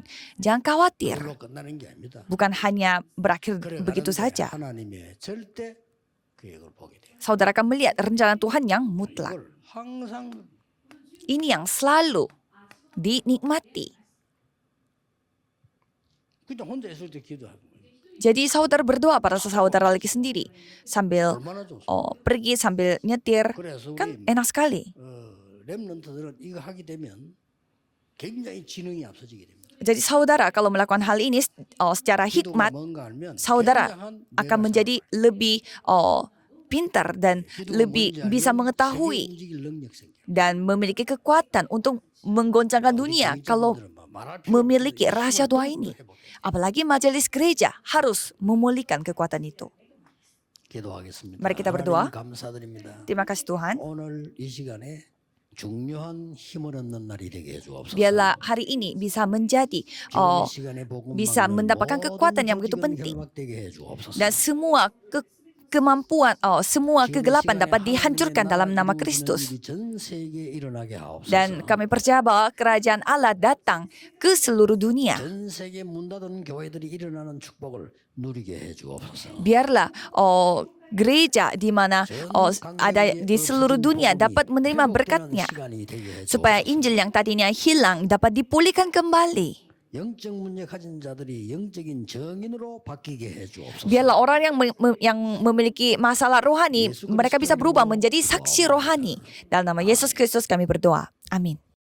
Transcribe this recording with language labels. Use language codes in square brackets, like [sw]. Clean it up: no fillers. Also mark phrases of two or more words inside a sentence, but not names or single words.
[id] Jangan khawatir. [ko] 그걸로 끝나는 게 아닙니다. [id] Bukan hanya berakhir [ko] 그래 [id] begitu [ko] 가는데 [id] saja. [ko] 하나님의 절대 계획을 보게 돼요. [id] Saudara akan melihat rencana Tuhan yang mutlak. [ko] 이걸 항상 [id] Ini yang selalu dinikmati. [ko] 그냥 혼자 있을 때 기도하고 [id] Jadi saudara berdoa pada saudara lagi sendiri. Sambil [ko] 얼마나 좋습니까? [id] pergi, sambil nyetir. [ko] 그래서 [id] Kan [ko] 우리 [id] enak sekali. [ko] 렘넌트들은 이거 하게 되면 굉장히 지능이 앞서지게 됩니다. [id] Jadi saudara kalau melakukan hal ini secara [ko] 기도가 [id] hikmat, [ko] 뭔가 알면 [id] saudara [ko] 굉장한 [id] akan [ko] 뇌가 [id] menjadi lebih pintar dan [ko] 기도가 [id] lebih [ko] 뭔지 [id] bisa [ko] 알면 [id] mengetahui [ko] 세계 움직일 능력 생겨요. [id] dan memiliki kekuatan untuk menggoncangkan dunia kalau memiliki rahasia doa ini. Apalagi majelis gereja harus memulihkan kekuatan itu. [ko] 기도하겠습니다. [id] Mari kita berdoa. [ko] 하나님 감사드립니다. [id] Terima kasih Tuhan. [ko] 오늘 이 시간에 중요한 힘을 얻는 날이 되게 해주옵소서. [id] Biarlah hari ini bisa menjadi [ko] 기도의 시간에 복음 [id] bisa [ko] 막는 [id] mendapatkan [ko] 모든 [id] kekuatan yang begitu [ko] 조직은 [id] penting. [ko] 결박되게 해주옵소서. [id] Dan semua kemampuan, semua kegelapan dapat dihancurkan dalam nama Kristus. [ko] 전 세계에 일어나게 하옵소서. [id] Dan kami percaya bahwa kerajaan Allah datang ke seluruh dunia. [ko] 전 세계 문 닫은 교회들이 일어나는 축복을 누리게 해 주옵소서. [id] Biarlah gereja di mana ada di seluruh dunia dapat menerima berkatnya, supaya Injil yang tadinya hilang dapat dipulihkan kembali. [ko] 영적 문제 가진 자들이 영적인 정인으로 바뀌게 해 주옵소서. [id] Biarlah orang yang memiliki masalah rohani, mereka bisa berubah menjadi saksi rohani. Dalam nama Yesus Kristus kami berdoa. Amin.